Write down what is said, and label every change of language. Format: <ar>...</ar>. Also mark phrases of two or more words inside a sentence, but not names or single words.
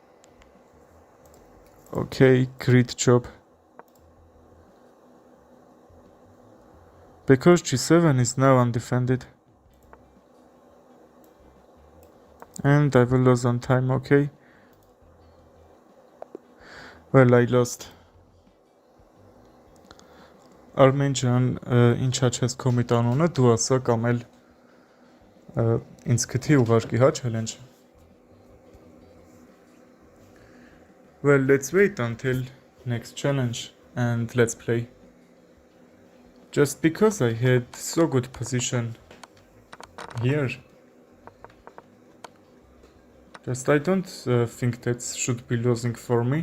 <en>Okay, great job. Because g7 is now undefended. And I will lose on time, okay. Well, I lost.</en> <hy>Armen ջան, ինչա չես կոմիտ անունը, դու ասա կամ էլ ինձ գտի ուղարկի, հա,</hy> <en>challenge. Well, let's wait until next challenge and let's play. Just because I had so good position here. Just I don't think that should be losing for me.</en>